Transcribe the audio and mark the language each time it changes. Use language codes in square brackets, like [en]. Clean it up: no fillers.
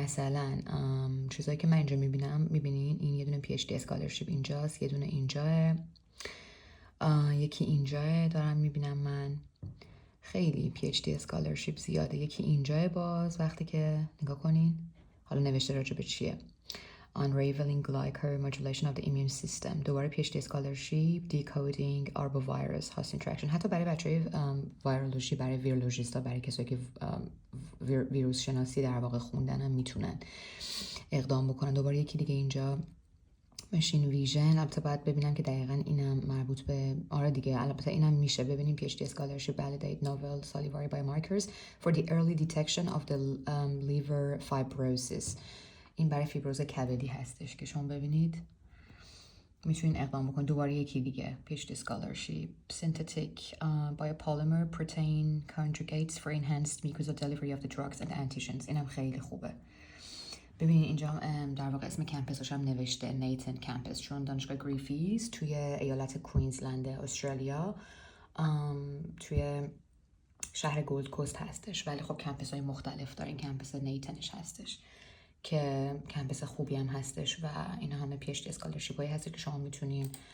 [fa] مثلا چیزایی که من اینجا میبینین، این یه دونه پی اچ دی اسکالرشیپ اینجاست، یه دونه اینجاه، یکی اینجاه دارم میبینم من. خیلی پی اچ دی اسکالرشیپ زیاده. یکی اینجاه باز وقتی که نگاه کنین، حالا نوشته راجع به چیه. [en] Unraveling glycan modulation of the immune system. [fa] دوباره [en] PhD scholarship decoding arbovirus host interaction. [fa] حتی برای بچهای ویرولوژی، برای ویرولوژیستا، برای کسایی که ویروس شناسی در واقع خوندن هم میتونن اقدام بکنن. دوباره یکی دیگه اینجا ماشین ویژن. البته باید ببینم که دقیقاً اینم مربوط به دیگه، البته اینم میشه ببینیم [en] PhD scholarship validate novel salivary biomarkers for the early detection of the liver fibrosis. [fa] این برای فیبروز کبدی هستش که شما ببینید میتونین اقدام بکنید. دوباره یکی دیگه [en] PhD scholarship synthetic biopolymer protein conjugates for enhanced mucosal delivery of the drugs and antigens. [fa] اینم خیلی خوبه. ببینید اینجا در واقع اسم کمپسش هم نوشته نیتن کمپس، چون دانشگاه گریفیز توی ایالت کوینزلند استرالیا توی شهر گولد کوست هستش، ولی خب کمپس های مختلف داره. این کمپس نیتنش هستش که کمپس خوبی هم هستش و اینا همه پی اچ دی اسکالرشیپ هایی هست که شما میتونین.